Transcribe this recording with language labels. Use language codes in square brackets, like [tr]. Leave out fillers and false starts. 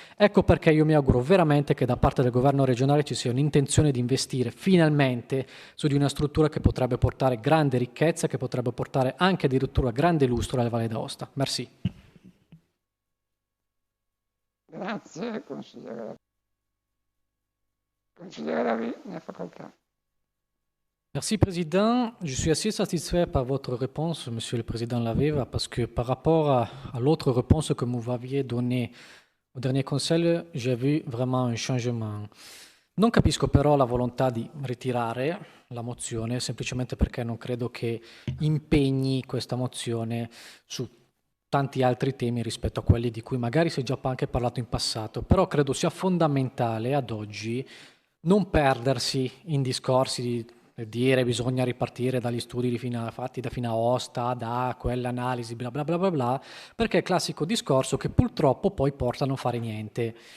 [it] Ecco perché io mi auguro veramente che da parte del governo regionale ci sia un'intenzione di investire finalmente su di una struttura che potrebbe portare grande ricchezza, che potrebbe portare anche addirittura grande lustro alla Valle d'Aosta. [fr] Merci. [it] Grazie, consigliere. Consigliere Davi, ne ha facoltà. [fr] Merci, Président. Je suis assez satisfait par votre réponse, Monsieur le Président Laveva, parce que par rapport à l'autre réponse que vous m'aviez donnée au dernier conseil, j'ai vu vraiment un changement. [it] Non capisco però la volontà di ritirare la mozione, semplicemente perché non credo che impegni questa mozione su tanti altri temi rispetto a quelli di cui magari si è già anche parlato in passato, però credo sia fondamentale ad oggi non perdersi in discorsi di dire bisogna ripartire dagli studi fatti da Finaosta, da quell'analisi, bla bla bla bla bla, perché è il classico discorso che purtroppo poi porta a non fare niente.